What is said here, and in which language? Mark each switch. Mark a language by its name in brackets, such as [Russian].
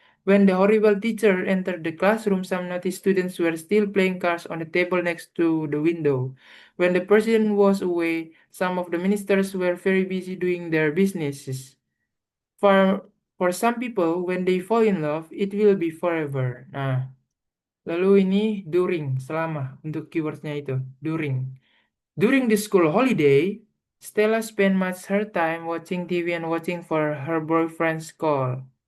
[English] When the horrible teacher entered the classroom, some naughty students were still playing cards on the table next to the window. When the president was away, some of the ministers were very busy doing their businesses. For some people, when they fall in love, it will be forever. [Indonesian] Nah, lalu ini during, selama untuk keywordnya itu, during. [English] During the school holiday, Stella spent much her time watching TV and waiting for her boyfriend's call.